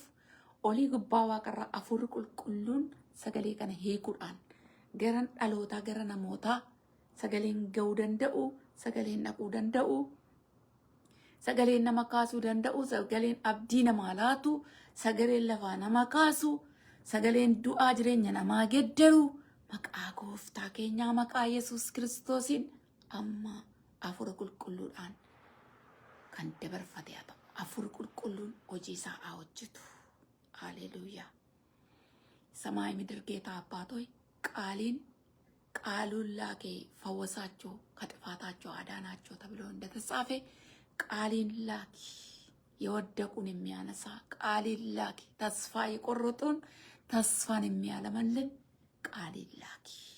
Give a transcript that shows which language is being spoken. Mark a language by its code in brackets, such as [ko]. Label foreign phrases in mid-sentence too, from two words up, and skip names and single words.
[om] olii gubbaa waaqarraa hafuurri qulqulluun sagalee kana hiikuudhaan gara dhalootaa, gara namootaa sagaleen ga'uu danda'u, sagaleen dhaquu danda'u, sagaleen nama kaasuu danda'u, sagaleen abdii namaa laatu, sagaleen lafaa nama kaasu, sagaleen du'aa jireenya namaa geddaru maqaa gooftaa keenyaa maqaa Yesus Kiristoosiin amma hafuura qulqulluudhaan kan dabarfate haa ta'u. Hafuurri qulqulluun hojii isaa haa hojjetu. Haleluuyaa. [am] ሰማይ ምድር ጌታ አባት ሆይ ቃሉን ላኬ ፈወሳቸው፣ ከጥፋታቸው አዳናቸው ተብሎ እንደተጻፈ ቃልን ላኪ፣ የወደቁን የሚያነሳ ቃልን ላኪ፣ ተስፋ የቆረጡን ተስፋን የሚያለመልን ቃልን ላኪ።